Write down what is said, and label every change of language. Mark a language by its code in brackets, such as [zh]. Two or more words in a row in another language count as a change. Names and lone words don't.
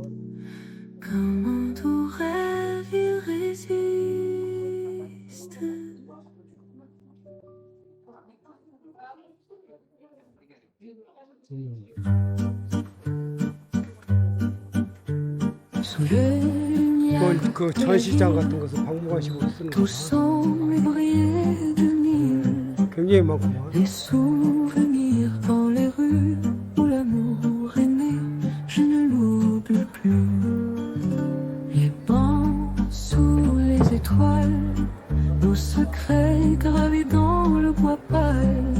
[fr] Comme un doux rêve, il résiste. Sous le lumière, [ko] 그 전시장 같은 것은 박물관식으로 쓰는 [fr] tout [ko] 거 [fr] semble briller de mille. [ko] 굉장히 많구만. [fr] Les souvenirs dans les rues où l'amour est né, je ne l'oublie plus. Les bancs sous les étoiles, nos secrets gravés dans le bois pâle.